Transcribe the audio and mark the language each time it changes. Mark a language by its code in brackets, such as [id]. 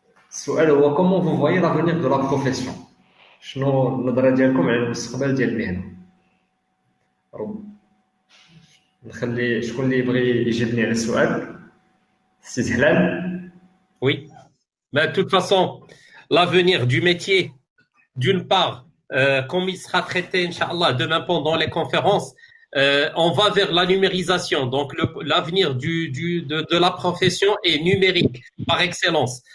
[ar] السؤال هو [fr] comment vous voyez l'avenir de la profession. [ar] شنو النظره ديالكم على المستقبل ديال المهنه؟ نخلي شكون اللي يبغي يجيبني على السؤال؟ سي زهلان. [fr] Oui. Mais de toute façon, l'avenir du métier, d'une part, comme il sera traité, Inch'Allah, demain pendant les conférences, on va vers la numérisation. Donc, l'avenir de la profession est numérique par excellence.